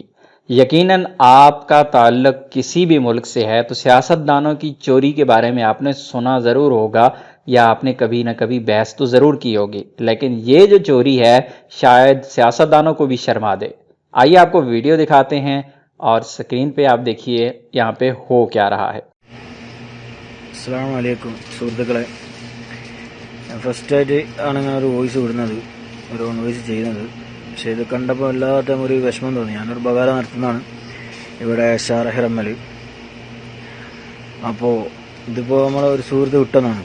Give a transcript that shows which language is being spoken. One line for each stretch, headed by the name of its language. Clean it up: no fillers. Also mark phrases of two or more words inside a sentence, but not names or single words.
Hindi: यकीनन आपका ताल्लुक किसी भी मुल्क से है तो सियासतदानों की चोरी के बारे में आपने सुना ज़रूर होगा या आपने कभी ना कभी बहस तो ज़रूर की होगी, लेकिन ये जो चोरी है शायद सियासतदानों को भी शर्मा दे। आइए आपको वीडियो दिखाते हैं और स्क्रीन पे आप देखिए यहाँ पे हो क्या रहा है।
Arabic: السلام عليكم
Malayalam: സുഹൃത്തുക്കളെ, ഫസ്റ്റായിട്ട് ആണ് ഞാൻ ഒരു വോയിസ് വിടുന്നത്, ഒരു
English: own voice
Malayalam: ചെയ്യുന്നത്. പക്ഷേ ഇത് കണ്ടപ്പോൾ വല്ലാത്ത ഒരു വിഷമം തോന്നി. ഞാനൊരു ബകാല നടത്തുന്നതാണ് ഇവിടെ ഷാറഹിറമ്മൽ. അപ്പോൾ ഇതിപ്പോൾ നമ്മളെ ഒരു സുഹൃത്ത് വിട്ടതാണ്.